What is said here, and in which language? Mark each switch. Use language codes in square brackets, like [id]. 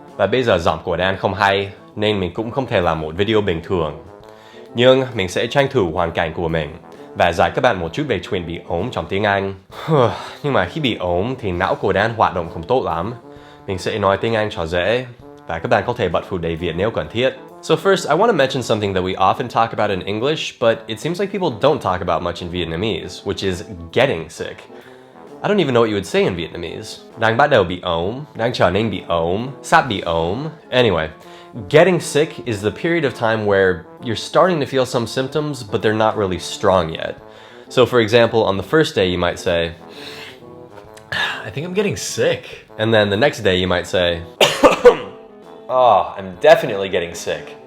[vi] Và bây giờ giọng của Dan không hay, nên mình cũng không thể làm một video bình thường. Nhưng mình sẽ tranh thủ hoàn cảnh của mình và dạy các bạn một chút về chuyện bị ốm trong tiếng Anh. Nhưng mà khi bị ốm thì não của Dan hoạt động không tốt lắm. Mình sẽ nói tiếng Anh cho dễ và các bạn có thể bật phụ đề Việt nếu cần thiết. [en] So first, I want to mention something that we often talk about in English, but it seems like people don't talk about much in Vietnamese, which is getting sick. I don't even know what you would say in Vietnamese. [vi] Đang bắt đầu bị ốm, đang trở nên bị ốm, sắp bị ốm. [en] Anyway, getting sick is the period of time where you're starting to feel some symptoms, but they're not really strong yet. So for example, on the first day you might say, I think I'm getting sick. And then the next day you might say, oh, I'm definitely getting sick.